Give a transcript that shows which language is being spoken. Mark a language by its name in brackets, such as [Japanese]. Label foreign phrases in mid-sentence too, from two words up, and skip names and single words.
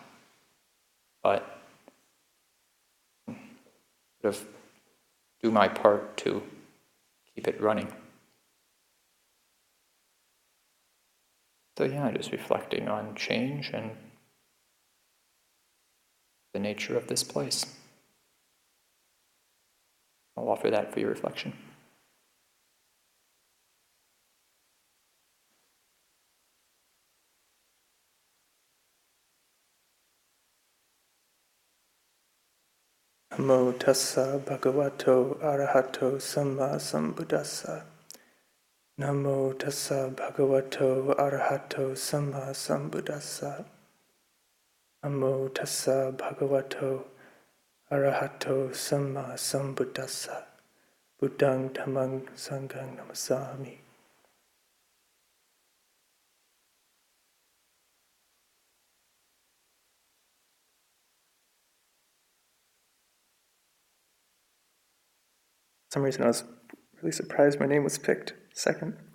[English] But sort of do my part to keep it running. So just reflecting on change and the nature of this place. I'll offer that for your reflection. [Pali] Namo tassa bhagavato arahato samma sambuddhassa. Namo tassa bhagavato arahato samma sambuddhassa. Namo tassa bhagavato arahato samma sambuddhassa. Buddhaṃ dhammāṃ sanghaṃ namasāmi. [English] For some reason I was really surprised my name was picked second.